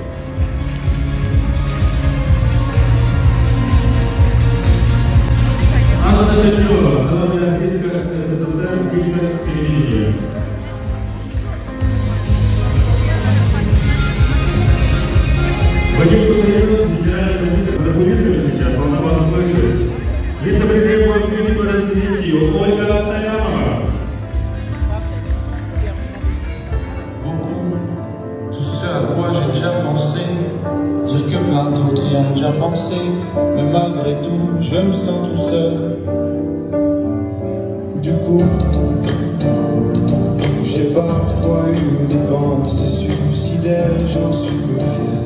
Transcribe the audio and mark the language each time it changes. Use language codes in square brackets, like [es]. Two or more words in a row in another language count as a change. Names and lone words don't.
[ru] Анна Шатилова, народная артистка СССР, диктор телевидения. Вадим Кузарев, генеральный продюсер, за кулисами сейчас, он на вас слышит. Вице-президент по развитию Ольга Салямова. [fr] Tout ce à quoi j'ai déjà pensé, dire que plein d'autres y ont déjà pensé, mais malgré tout, je me sens tout seul. Du coup, j'ai parfois eu des pensées suicidaires, j'en suis peu fier.